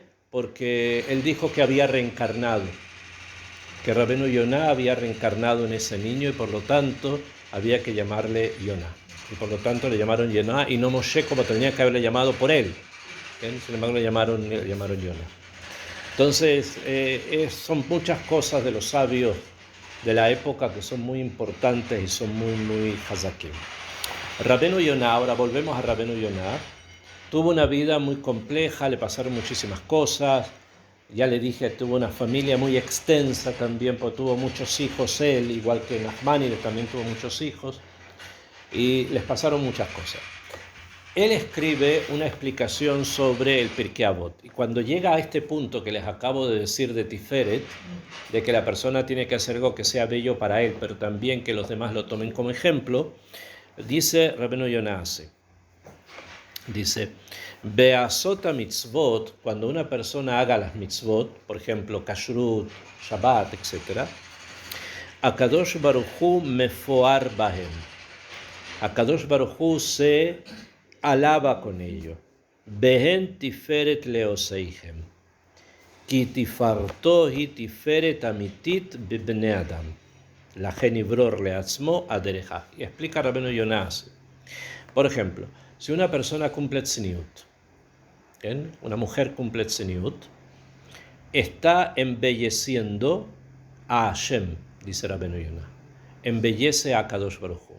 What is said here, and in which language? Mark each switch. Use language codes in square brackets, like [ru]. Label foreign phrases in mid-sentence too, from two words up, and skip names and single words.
[es] Porque él dijo que había reencarnado, que Rabbeinu Yonah había reencarnado en ese niño y por lo tanto había que llamarle Yonah. Y por lo tanto le llamaron Yonah y no Moshe como tenía que haberle llamado por él. ¿Bien? Sin embargo le llamaron Yonah. Entonces son muchas cosas de los sabios de la época que son muy importantes y son muy hazakim. Rabbeinu Yonah, ahora volvemos a Rabbeinu Yonah. Tuvo una vida muy compleja, le pasaron muchísimas cosas. Ya le dije, tuvo una familia muy extensa también, porque tuvo muchos hijos él, igual que Nachmanides también tuvo muchos hijos, y les pasaron muchas cosas. Él escribe una explicación sobre el Pirkei Avot, y cuando llega a este punto que les acabo de decir de Tiferet, de que la persona tiene que hacer algo que sea bello para él, pero también que los demás lo tomen como ejemplo, dice Rabbeinu Yonah así. Dice, [he] בעשות מצוות, [es] cuando una persona haga las mitzvot, por ejemplo, kashrut, [he] שבת, וכו׳, הקדוש ברוך הוא מפואר בהם. הקדוש ברוך הוא [es] se alaba con ello. [he] בהן תפארת לעושיהם. כי תפארתו היא תפארת אמיתית בבני אדם. לכן יבור לעצמו הדרך. [es] Y explica Rabbeinu Yonah. Por ejemplo, si una persona cumple tzniut, una mujer cumple tzniut, está embelleciendo a Hashem, dice Rabbeinu Yonah. Embellece a [he] קדוש ברוך הוא.